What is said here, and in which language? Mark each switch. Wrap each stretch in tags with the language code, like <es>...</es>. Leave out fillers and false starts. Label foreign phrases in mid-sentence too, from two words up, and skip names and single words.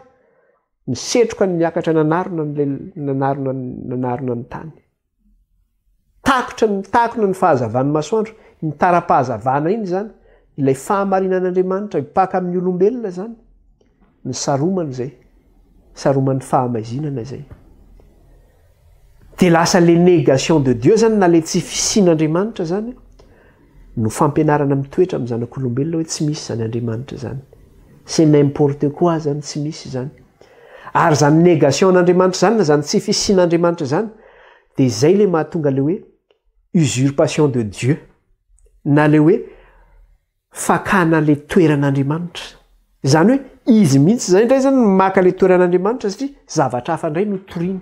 <mg>Ny setroka ny miakatra nanarona ny tany. Takona ny fahazavan'ny masoandro. Ny tara-pahazavana iny zany. Ilay fahamarinan'Andriamanitra mipaka amin'ny olombelona zany. Ny saromany zay. Saroman'ny fahamaizinana zay. Dia lasa</mg> <fr>le négation de Dieu</fr> <mg>zany na le tsy fisian'Andriamanitra zany no fampianarana mitoetra amin'ny zanak'olombelona hoe tsy misy zany Andriamanitra zany.</mg> <fr>C'est n'importe quoi</fr> <mg>zany tsy misy zany. Ary zany négation n'Andriamanitra zany na zany tsy fisian'Andriamanitra zany dia izay le mahatonga le hoe</mg> <fr>usurpation de Dieu</fr> <mg>na le hoe fakana le toeran'Andriamanitra. Izany hoe izy mihitsy zay indray zany maka le toeran'Andriamanitra satria zavatra hafa indray no toriany.</mg>